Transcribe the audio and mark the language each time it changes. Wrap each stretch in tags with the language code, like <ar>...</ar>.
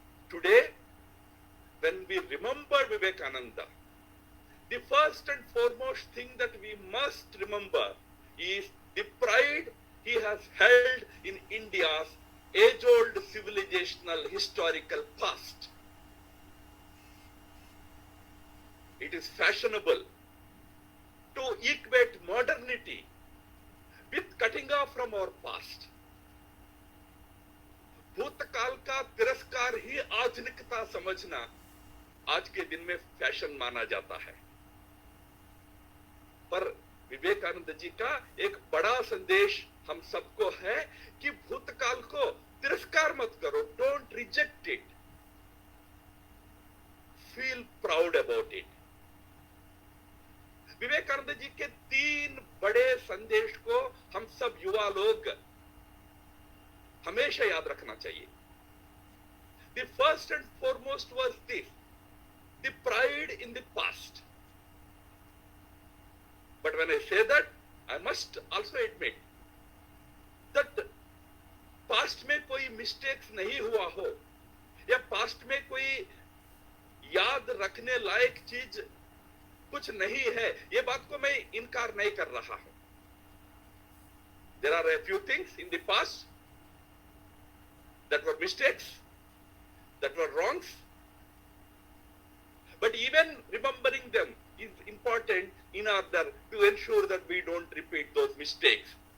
<en>Today, when we remember Vivekananda, the first and foremost thing that we must remember is the pride he has held in India's age-old civilizational historical past. It is fashionable to equate modernity with cutting off from our past.</en> <hi>भूतकाल का तिरस्कार ही आधुनिकता समझना आज के दिन में fashion माना जाता है। पर विवेकानंद जी का एक बड़ा संदेश हम सबको है कि भूतकाल को तिरस्कार मत करो,</hi> <en>Don't reject it, feel proud about it.</en> <hi>Vivekananda ji के 3 बड़े संदेश को हम सब युवा लोग हमेशा याद रखना चाहिए।</hi> <en>The first and foremost was this, the pride in the past. But when I say that, I must also admit that</en> <hi>past में कोई mistakes नहीं हुआ हो या past में कोई याद रखने लायक चीज कुछ नहीं है, ये बात को मैं इनकार नहीं कर रहा हूं।</hi> <en>There are a few things in the past that were mistakes, that were wrongs, but even remembering them is important in order to ensure that we don't repeat those mistakes.</en>